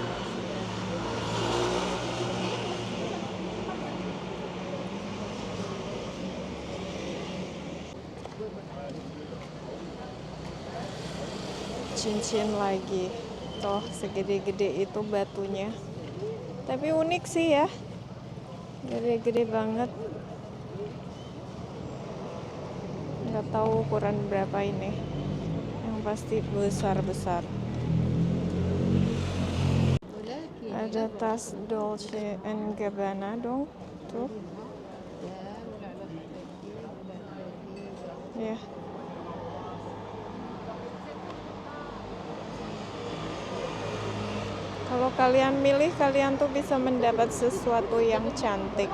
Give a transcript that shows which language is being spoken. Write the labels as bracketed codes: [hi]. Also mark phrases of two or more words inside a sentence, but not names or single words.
[id] Cincin lagi. Toh segede-gede itu batunya. Tapi unik sih ya. Gede-gede banget. Nggak tahu ukuran berapa ini. Yang pasti besar-besar. [fr] Voilà qui est [id] Ada tas Dolce and Gabbana dong. Tuh. Ya. Kalau kalian milih, kalian tuh bisa mendapat sesuatu yang cantik.